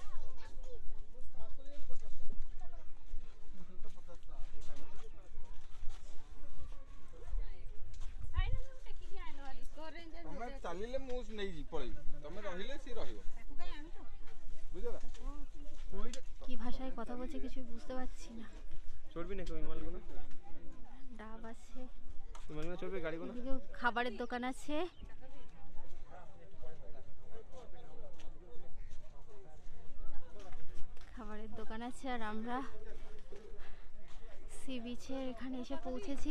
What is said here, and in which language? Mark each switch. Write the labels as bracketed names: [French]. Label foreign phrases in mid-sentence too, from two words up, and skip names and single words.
[Odia] ତମେ ଚାଲିଲେ ମୁଁ ନେଇଯିବି ପଳେଇବି, ତମେ ରହିଲେ ସିଏ ରହିବ, ବୁଝିଲ? [Bangla] কি ভাষায় কথা বলছে কিছু বুঝতে পারছি না। চলবি নাকি ওই মালগুলো? ডাব আছে, ওই মালগুলো চলবে গাড়িগুলো? এদিকেও খাবারের দোকান আছে। খাবারের দোকান আছে আর আমরা সি বিচের এখানে এসে পৌঁছেছি।